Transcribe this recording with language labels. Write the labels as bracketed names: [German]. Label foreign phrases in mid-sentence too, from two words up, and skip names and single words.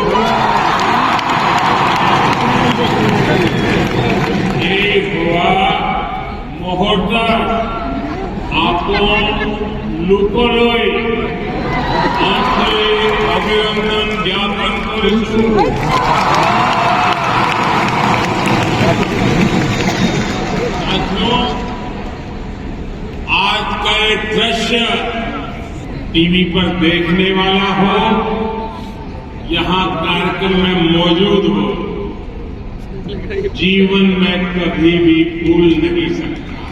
[Assamese] এই হোৱা মুহূৰ্তত আপোন লোকলৈ আন্তৰিক অভিনন্দন জ্ঞাপন কৰিছোঁ। [Hindi] साथियों, आज का ये दृश्य टीवी पर देखने वाला हो, यहाँ कार्यक्रम में मौजूद हो, जीवन में कभी भी भूल नहीं सकता।